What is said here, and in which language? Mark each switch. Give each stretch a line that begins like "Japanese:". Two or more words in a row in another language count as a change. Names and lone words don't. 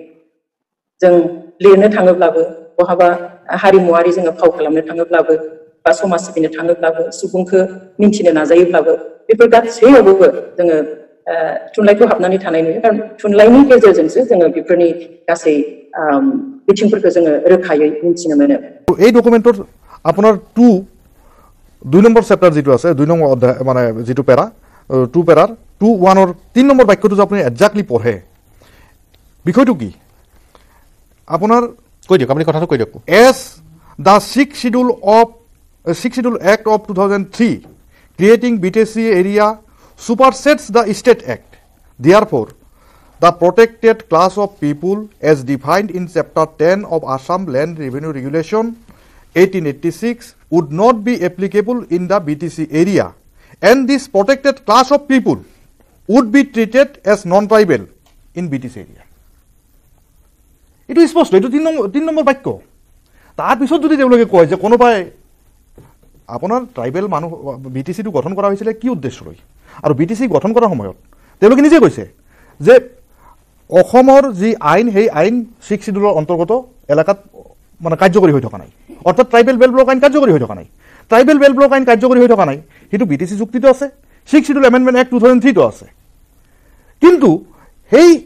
Bodo: जों लिरनो थाङोब्लाबो बहाबा हारिमुआरि जोङो फाव खालामनो थाङोब्लाबो बा समाज सिबिनो थाङोब्लाबो सुबुंखौ मिन्थिनो नाजायोब्लाबो बेफोर गासैयावबो जोङो थुनलाइखौ हाबनानै थानाय नुयो कारण थुनलाइनि गेजेरजोंसो जोङो बेफोरनि गासै बिथिंफोरखौ जोङो रोखायै मिन्थिनो मोनो
Assamese: এই ডকুমেন্টৰ আপোনাৰ 2 নম্বৰ চেপ্টাৰ যেটো আছে 2 নম্বৰ অধ্যায় মানে যেটো পেৰা 2 পেৰাৰ 2:1 3 নম্বৰ বাক্যটো যে আপুনি একজাক্টলি পঢ়ে বিষয়টো কি আপোনাৰ কৈ দিয়ক আপুনি কথাটো কৈ দিয়ক
English: as the 6th schedule act of 2003 creating BTC area supersedes the state act therefore the protected class of people as defined in chapter 10 of Assam land revenue regulation 1886 would not be applicable in the BTC area and this protected class of people would be treated as non-tribal in BTC area. It is supposed to
Assamese: 3 নম্বৰ বাক্য তাৰ পিছত যদি তেওঁলোকে কয় যে কোনোবাই আপোনাৰ ট্ৰাইবেল মানুহ বিটিচিটো গঠন কৰা হৈছিলে কি উদ্দেশ্য লৈ আৰু বিটিচি গঠন কৰাৰ সময়ত তেওঁলোকে নিজে কৈছে যে অসমৰ যি আইন সেই আইন 6 শিডিউলৰ অন্তৰ্গত এলেকাত মানে কাৰ্যকৰী হৈ থকা নাই অৰ্থাৎ
English: tribal belt block
Assamese: আইন কাৰ্যকৰী হৈ থকা নাই
English: tribal belt block
Assamese: আইন কাৰ্যকৰী হৈ থকা নাই কিন্তু বিটিচি চুক্তিটো আছে 6
English: schedule amendment act
Assamese: 2003 টো আছে কিন্তু সেই